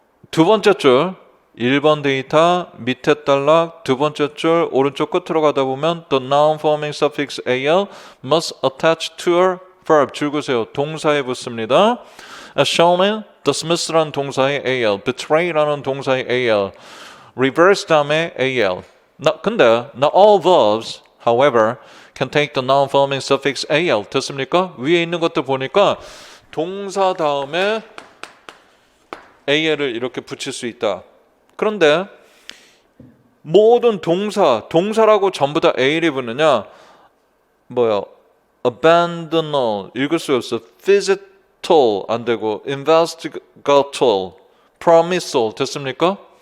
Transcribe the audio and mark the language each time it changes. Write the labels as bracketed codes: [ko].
[ko] 두 번째 줄 1번 데이터 밑에 단락 두 번째 줄 오른쪽 끝으로 가다 보면 the non-forming suffix AL must attach to a verb 줄그세요. 동사에 붙습니다. As shown in dismiss라는 동사의 AL, betray라는 동사의 AL, reverse 다음에 AL. [en] 근데 not all verbs, however, can take the non-forming suffix AL. [ko] 됐습니까? 위에 있는 것들 보니까 동사 다음에 AL을 이렇게 붙일 수 있다. 그런데 모든 동사라고 전부 다 AL이 붙느냐? abandonal 읽을 수 없어. visital 안 되고 investigator, promisal 됐습니까?